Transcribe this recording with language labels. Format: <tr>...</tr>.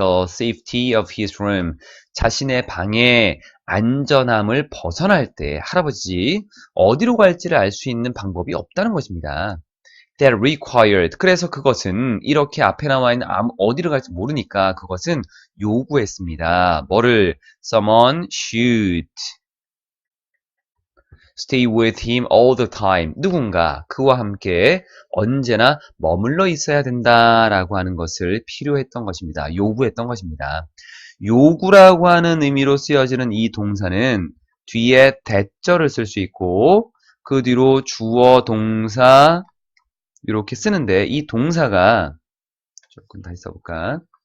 <en>The safety of his room,</en> <ko>자신의 방의 안전함을 벗어날 때 할아버지 어디로 갈지를 알 수 있는 방법이 없다는 것입니다.</ko> <en>That required,</en> <ko>그래서 그것은 이렇게 앞에 나와 있는 어디로 갈지 모르니까 그것은 요구했습니다. 뭐를?</ko> <en>Someone should stay with him all the time.</en> <ko>누군가 그와 함께 언제나 머물러 있어야 된다라고 하는 것을 필요했던 것입니다. 요구했던 것입니다. 요구라고 하는 의미로 쓰여지는 이 동사는 뒤에 대절을 쓸 수 있고 그 뒤로 주어, 동사 이렇게 쓰는데 이 동사가 조금 다시 써볼까?</ko>